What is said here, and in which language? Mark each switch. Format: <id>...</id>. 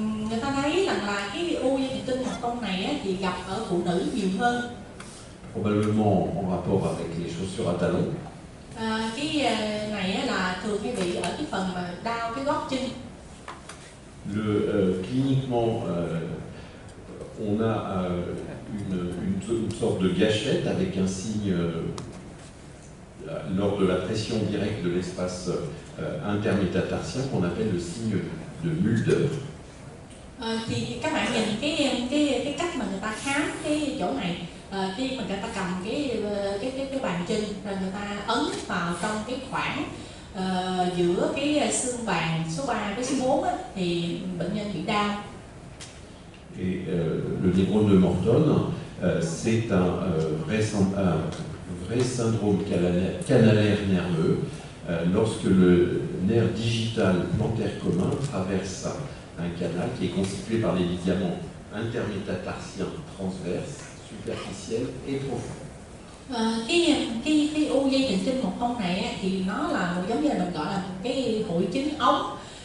<vi>Người ta thấy rằng là cái u dây thần kinh mọc cong này á, thì gặp ở phụ nữ nhiều hơn.</vi> <fr>Probablement en rapport avec les chaussures à talons.</fr> <vi>Cái này á, là thường hay bị ở cái phần mà đau cái gót chân.</vi> <fr>Cliniquement, on a une sorte de gâchette avec un signe lors de la pression directe de l'espace intermétatarsien qu'on appelle le signe de Mulder.</fr> <vi>Thì các bạn nhìn cái cách mà người ta khám cái chỗ này, khi mà người ta cầm cái bàn chân rồi người ta ấn vào trong cái khoảng giữa cái xương bàn số 3 với số 4 á, thì bệnh nhân bị đau.</vi> <fr>Et le névrone de Morton, c'est un vrai syndrome canalaire nerveux lorsque le nerf digital plantaire commun traverse un canal qui est constitué par les ligaments intermétatarsiens transverses, superficiels et profonds.</fr> <vi>Cái u dây thần kinh mọc cong này á, thì nó là một giống như là mình gọi là một cái hội chứng ống.</vi>